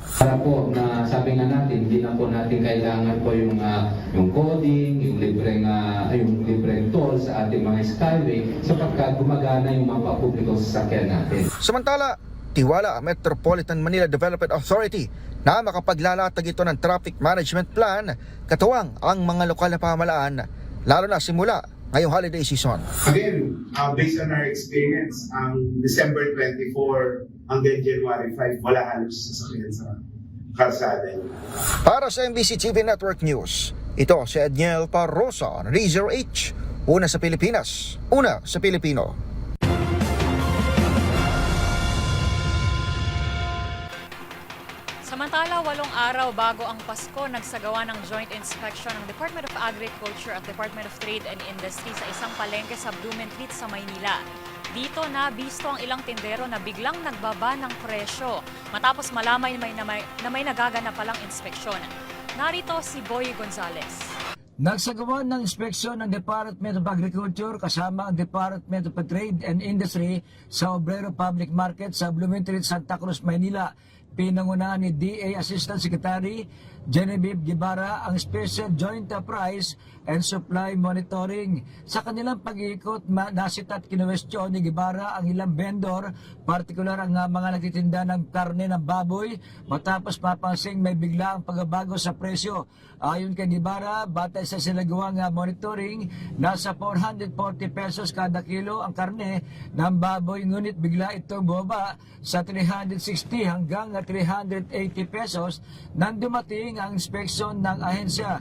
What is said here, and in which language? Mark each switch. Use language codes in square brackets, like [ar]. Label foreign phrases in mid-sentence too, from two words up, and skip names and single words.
[tl] Para po na sabi nga natin, hindi na po natin kailangan po yung coding, yung libreng toll sa ating mga Skyway sapagkat gumagana yung mga papublikong sasakyan natin. Samantala, tiwala ang Metropolitan Manila Development Authority na makapaglalatag ito ng [en] traffic management plan [tl] katuwang ang mga lokal na pamahalaan, lalo na simula ngayong [en] holiday season. Again, based on our experience, [tl] ang December 24 hanggang January 5, wala halos sasakyan sa kalsada. Para sa MBC TV Network News, ito si Edniel Parosa, Razor H. Una sa Pilipinas, una sa Pilipino. Samantala, 8 araw bago ang Pasko, nagsagawa ng joint inspection ng Department of Agriculture at Department of Trade and Industry sa isang palengke sa Blumentritt sa Maynila. Dito nabisto ang ilang tindero na biglang nagbaba ng presyo matapos malamay na may nagaganap palang inspeksyon. Narito si Boy Gonzales. Nagsagawa ng inspeksyon ng Department of Agriculture kasama ang Department of Trade and Industry sa Obrero Public Market sa Blumentritt, Santa Cruz, Maynila. Pinangunahan ni DA Assistant Secretary Genevieve Guevara ang Special Joint Price and Supply Monitoring. Sa kanilang pag-iikot, nasit at kinuwestiyon ni Guevara ang ilang vendor, partikular ang mga nagtitinda ng karne ng baboy, matapos mapansing may biglaang pagbabago sa presyo. Ayon kay Guevara, batay sa sinagawang monitoring, nasa 440 pesos kada kilo ang karne ng baboy, ngunit bigla itong bumaba sa 360 hanggang 380 pesos nang dumating ang inspeksyon ng ahensya.